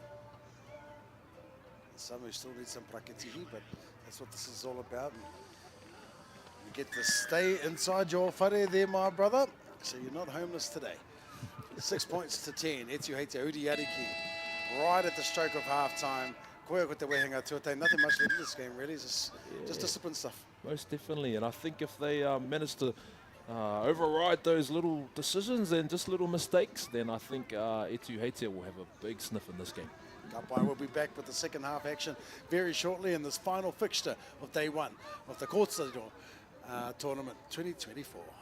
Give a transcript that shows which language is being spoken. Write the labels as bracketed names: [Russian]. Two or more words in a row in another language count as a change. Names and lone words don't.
[English] Some who still need some prakitihi, but that's what this is all about. And you get to stay inside your whare there, my brother, so you're not homeless today. 6 points to 10. Etu Heitea Uriariki, right at the stroke of half-time. [Māori] Koia ko te wehenga tuatai. [English] Nothing much left in this game, really. Just discipline stuff. Most definitely, and I think if they manage to override those little decisions and just little mistakes, then I think Etu Heitea will have a big sniff in this game. Kapai will be back with the second half action very shortly in this final fixture of day one of the Kōtiro tournament 2024.